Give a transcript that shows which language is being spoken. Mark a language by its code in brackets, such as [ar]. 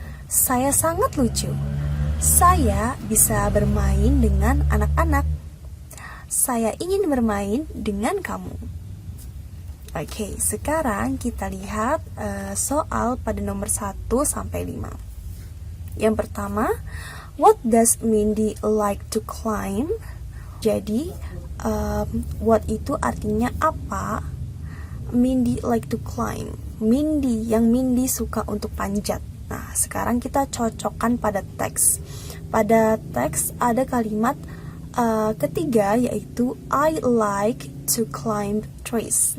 [id] Saya sangat lucu. Saya bisa bermain dengan anak-anak. Saya ingin bermain dengan kamu. Oke, sekarang kita lihat soal pada nomor 1 sampai 5. Yang pertama, [en] what does Mindy like to climb? [id] Jadi, what itu artinya apa? [en] Mindy like to climb. [id] Yang Mindy suka untuk panjat. Nah, sekarang kita cocokkan pada teks. Pada teks ada kalimat ketiga, yaitu [en] I like to climb trees.